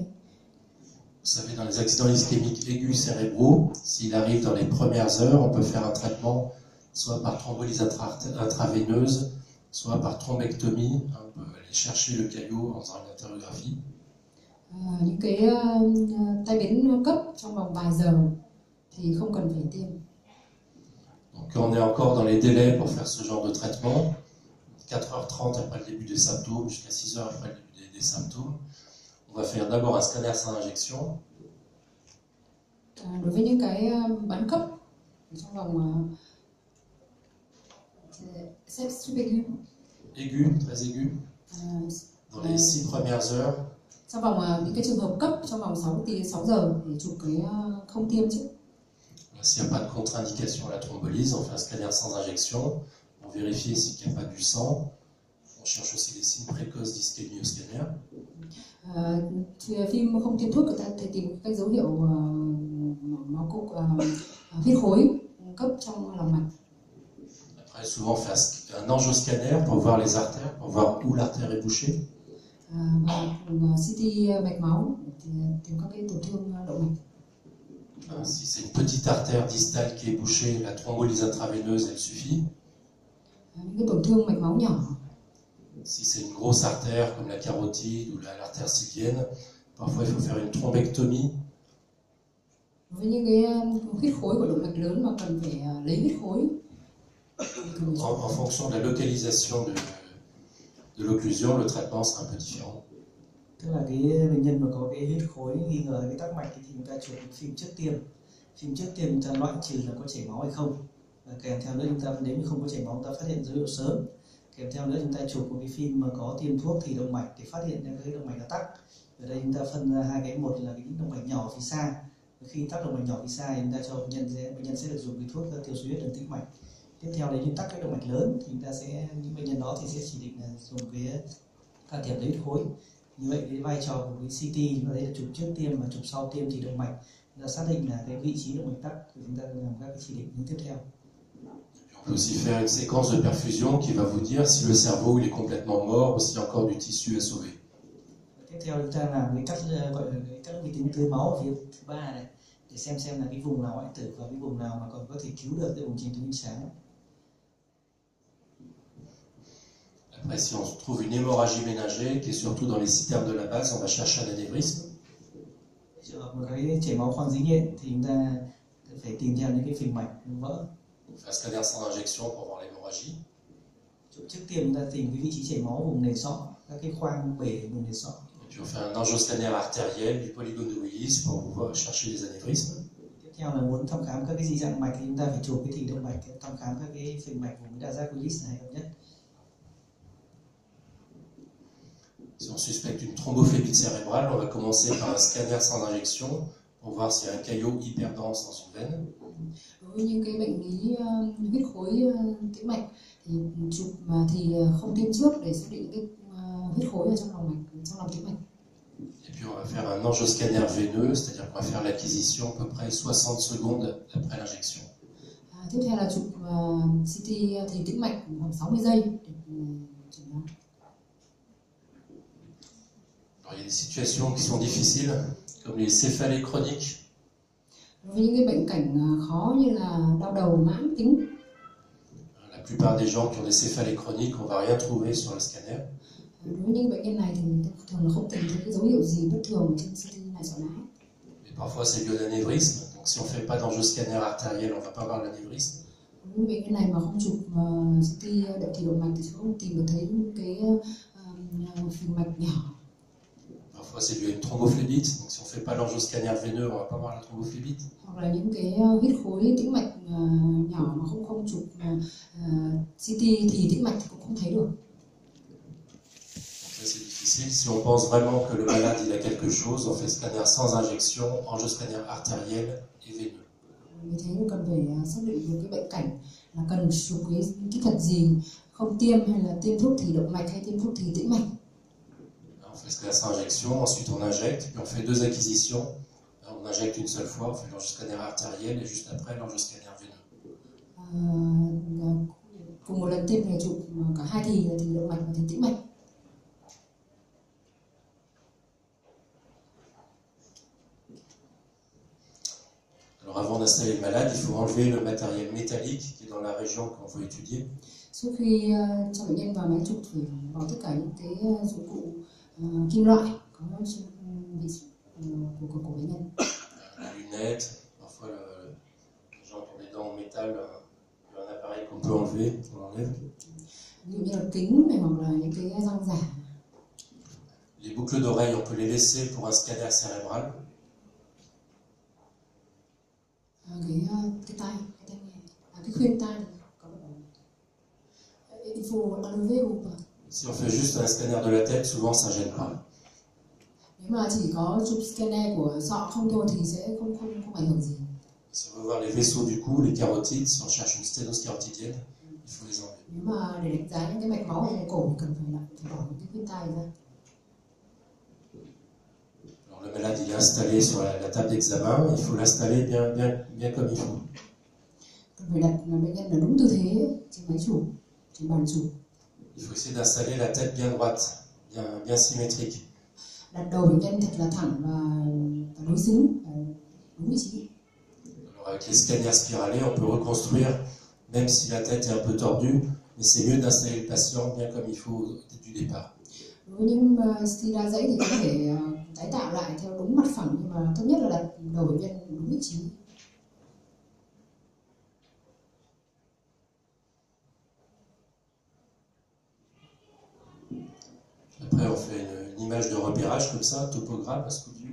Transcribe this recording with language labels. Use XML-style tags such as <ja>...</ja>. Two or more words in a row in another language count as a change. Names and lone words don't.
<fr>Vous savez, dans les accidents ischémiques aigus cérébraux, s'il arrive dans les premières heures, on peut faire un traitement soit par thrombolyse intraveineuse, soit par thrombectomie. On peut aller chercher le caillot en faisant une artériographie.</fr> <vi>Những cái tai biến cấp trong vòng vài giờ thì không cần phải tiêm.</vi> <fr>Donc on est encore dans les délais pour faire ce genre de traitement. 4h30 après le début des symptômes jusqu'à 6h après le début des symptômes. On va faire d'abord un scanner sans injection.</fr> <vi>Đối với những cái bán cấp trong vòng subaigu,</vi> <fr>Aigu, très aigu, dans les 6 premières heures.</fr> <vi>trong vòng những cái trường hợp cấp trong vòng 6 giờ để chụp cái không tiêm trước.</vi> <fr>S'il n'y a pas de contre-indication à la thrombolyse, on fait un scanner sans injection. On vérifie s'il n'y a pas du sang. On cherche aussi les signes précoces d'ischémie au scanner.</fr> <vi>Phim không tiêm thuốc, người ta thể tìm các dấu hiệu máu cục huyết khối cấp trong lòng mạch.</vi> <fr>Après, souvent, on fait un angioscanner pour voir les artères, pour voir où l'artère est bouchée.</fr> <vi>Và CT mạch máu để tìm các cái tổn thương động mạch.</vi> <fr>Si c'est une petite artère distale qui est bouchée, la thrombolyse intraveineuse, elle suffit.</fr> <vi>Những cái tổn thương mạch máu nhỏ.</vi> <fr>Si c'est une grosse artère comme la carotide ou l'artère sylvienne, parfois il faut faire une thrombectomie.</fr> <vi>Với những cái huyết khối của động mạch lớn mà cần phải lấy huyết khối.</vi> <fr>En fonction de la localisation de l'occlusion, le traitement sera un peu différent.</fr> <vi>Tức là cái bệnh nhân mà có cái huyết khối nghi ngờ cái tắc mạch thì chúng ta chụp phim trước tiêm. Phim trước tiêm chúng ta loại trừ là có chảy máu hay không. Và kèm theo nữa chúng ta nếu như không có chảy máu chúng ta phát hiện dấu hiệu sớm. Kèm theo nữa chúng ta chụp một cái phim mà có tiêm thuốc thì động mạch để phát hiện ra cái động mạch đã tắc. Ở đây chúng ta phân ra hai cái, một là cái động mạch nhỏ phía xa. Khi tắc động mạch nhỏ phía xa thì chúng ta cho bệnh nhân sẽ được dùng cái thuốc tiêu suy huyết đường tĩnh mạch. Tiếp theo nếu như tắc cái động mạch lớn thì chúng ta sẽ, những bệnh nhân đó thì sẽ chỉ định là dùng cái can thiệp lấy huyết khối. Như vậy cái vai trò của cái CT chúng ta thấy là chụp trước tiêm và chụp sau tiêm thì động mạch, chúng ta xác định là cái vị trí động mạch tắc thì chúng ta làm các cái chỉ định tiếp theo.</vi> <fr>On peut aussi faire une séquence de perfusion qui va vous dire si le cerveau il est complètement mort ou s'il y a encore du tissu à sauver.</fr> <vi>Tiếp theo chúng ta làm cái cắt gọi là cái cắt vi tính tưới máu ở phía thứ ba này để xem là cái vùng nào hoại tử và cái vùng nào mà còn có thể cứu được cái vùng chính tuyến sáng.</vi> <fr>Après, si on trouve une hémorragie ménagée, qui est surtout dans les cysternes de la base, on va chercher un anévrisme.</fr> <vi>Trường hợp một cái chảy máu khoang dính nhện thì chúng ta phải tìm theo những cái phình mạch vỡ.</vi> <fr>On fait un scanner sans injection pour voir l'hémorragie.</fr> <vi>Trước tiên chúng ta tìm cái vị trí chảy máu vùng nền sọ, các cái khoang bể vùng nền sọ.</vi> <fr>Et puis on fait un angioscanner artériel du polygone de Willis pour pouvoir chercher les anévrismes.</fr> <vi>Tiếp theo là muốn thăm khám các cái dị dạng mạch thì chúng ta phải chụp cái thình động mạch, thăm khám các cái phình mạch vùng đa giác Willis này hợp nhất.</vi> <fr>Si on suspecte une thrombophlébite cérébrale, on va commencer par un scanner sans injection pour voir s'il y a un caillot hyperdense dans une veine.</fr> <vi>Đối với những cái bệnh lý huyết khối tĩnh mạch thì chụp thì không tiêm trước để xác định cái huyết khối ở trong lòng mạch, trong lòng tĩnh mạch.</vi> <fr>Et puis on va faire un angioscanner veineux, c'est-à-dire qu'on va faire l'acquisition à peu près 60 secondes après l'injection.</fr> <vi>Tiếp theo là chụp CT thì tĩnh mạch khoảng 60 giây để chẩn đoán.</vi> <fr>Alors, il y a des situations qui sont difficiles, comme les céphalées chroniques.</fr> <vi>Đối với những cái bệnh cảnh khó như là đau đầu mãn tính.</vi> <fr>La plupart des gens qui ont des céphalées chroniques, on va rien trouver sur le scanner.</fr> <vi>Đối với những bệnh nhân này thì thường là không tìm thấy cái dấu hiệu gì bất thường trên CT này sọ não.</vi> <fr>Mais parfois c'est dû à l'anévrisme, donc si on ne fait pas d'angioscanner artériel, on ne va pas voir l'anévrisme.</fr> <vi>Đối với bệnh nhân này mà không chụp CT động thủy động mạch thì không tìm được thấy những cái phình mạch nhỏ.</vi> <fr>Parfois c'est dû à une thrombophlébite, donc si on ne fait pas l'angioscanner veineux, on ne va pas voir la thrombophlébite.</fr> <vi>Hoặc là những cái huyết khối tĩnh mạch nhỏ mà không chụp CT thì tĩnh mạch thì cũng không thấy được.</vi> <fr>Donc là c'est difficile. Si on pense vraiment que le malade il a quelque chose, on fait scanner sans injection, angioscanner artériel et veineux.</fr> <vi>Vì thế cần phải xác định được cái bệnh cảnh là cần chụp cái kỹ thuật gì, không tiêm hay là tiêm thuốc thì động mạch hay tiêm thuốc thì tĩnh mạch.</vi> <fr>On fait scanner sans injection, ensuite on injecte, puis on fait deux acquisitions. On injecte une seule fois, on fait l'angioscanner artériel et juste après l'angioscanner veineux.</fr> <vi>Cùng một lần tiêm thì chụp cả hai thì động mạch và thì tĩnh mạch.</vi> <fr>Alors avant d'installer le malade, il faut enlever le matériel métallique qui est dans la région qu'on veut étudier.</fr> <vi>Trước khi cho bệnh nhân vào máy chụp phải bỏ tất cả những cái dụng cụ kim loại có của bệnh nhân.</vi> <fr>La lunette, parfois les gens qui ont des dents en métal, il y a un appareil qu'on peut enlever, on l'enlève.</fr> <vi>Ví dụ như là kính này hoặc là những cái răng giả.</vi> <fr>Les boucles d'oreilles, on peut les laisser pour un scanner cérébral.</fr> <vi>Cái tai nghe, cái khuyên tai có</vi> <fr>il faut enlever ou pas? Si on fait juste un scanner de la tête, souvent ça gêne pas.</fr> <vi>Nếu mà chỉ có chụp scanner của sọ không thôi thì sẽ không ảnh hưởng gì.</vi> <fr>Si on veut voir les vaisseaux du cou, les carotides, si on cherche une sténose carotidienne, il faut les enlever.</fr> <vi>Nếu mà để đánh giá những cái mạch máu ở trong cổ thì cần phải bỏ những cái khuyên tai ra.</vi> <fr>Alors le malade il est installé sur la table d'examen, il faut l'installer bien comme il faut.</fr> <vi>Cần phải đặt bệnh nhân ở đúng tư thế trên máy chụp, trên bàn chụp.</vi> <fr>Il faut essayer d'installer la tête bien droite, bien symétrique.</fr> <vi>Đặt đầu bệnh nhân thật là thẳng và đối xứng, đúng vị trí.</vi> <fr>Alors avec les scanners spiralés, on peut reconstruire, même si la tête est un peu tordue, mais c'est mieux d'installer le patient bien comme il faut du départ.</fr> <vi>Đối với những stira dãy thì có thể tái tạo lại theo đúng mặt phẳng, nhưng mà tốt nhất là đặt đầu bệnh nhân đúng vị trí.</vi> <fr>Après, on fait une image de repérage comme ça, topogramme, à Scoville.</fr>